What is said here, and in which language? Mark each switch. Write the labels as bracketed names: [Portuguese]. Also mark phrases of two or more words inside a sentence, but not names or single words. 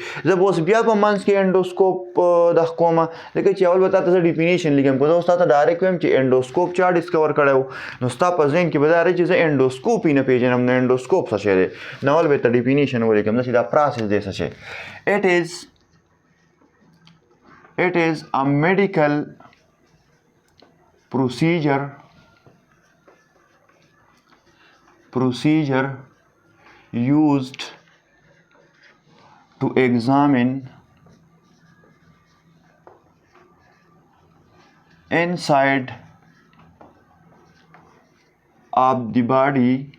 [Pashto] زه به اوس بیا په منځ کې انډوسکوپ دغه کومه ځکه چې اول به تا ته زه ډیفینیشن لیکم که زه اوس تا ته ډایرکټ وایم چې انډوسکوپ چا ډسکور کړی و نو ستا په ذهن کې به دا رہی چې زه انډوسکوپي نه پېژنم نو انډوسکوپ څه شی دی نو اول به ته ډیفینیشن ولیکم داسې دا پروسس دی څه شی. [English] It is a medical procedure used to examine inside of the body